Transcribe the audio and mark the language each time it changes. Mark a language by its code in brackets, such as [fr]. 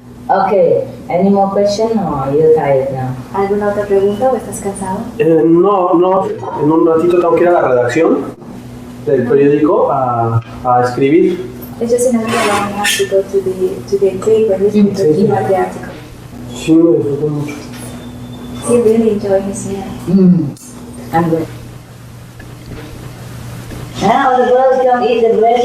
[en] Okay, any more questions or are you tired now? [es] ¿Alguna otra pregunta o estás cansado? No, en un ratito tengo que ir a la redacción del periódico a escribir. [en] It's just in a little long I have to go to the paper newspaper to write the article. [es] Sí, me disfruté mucho. [en] He really enjoyed his meal. I'm good. Now the birds don't eat the bread.